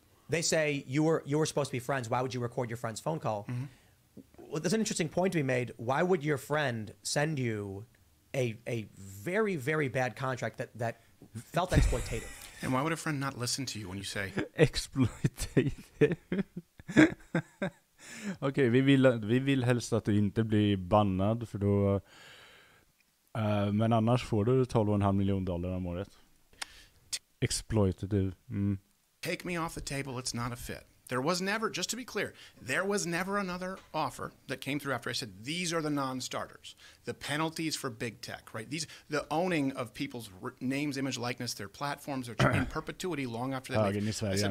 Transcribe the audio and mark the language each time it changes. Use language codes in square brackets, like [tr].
[en] They say you were supposed to be friends. Why would you record your friend's phone call? Well, there's an interesting point to be made. Why would your friend send you a very, very bad contract that felt exploitative? And why would a friend not listen to you when you say exploitative? [sv] Okej, vi vill helst att du inte blir bannad för då men annars får du $12,5 miljoner om året. [en] Exploitative. Take me off the table, it's not a fit. There was never, just to be clear, there was never another offer that came through after I said, these are the non-starters. The penalties for big tech, right? The owning of people's names, image, likeness, their platforms, are in perpetuity long after they leave.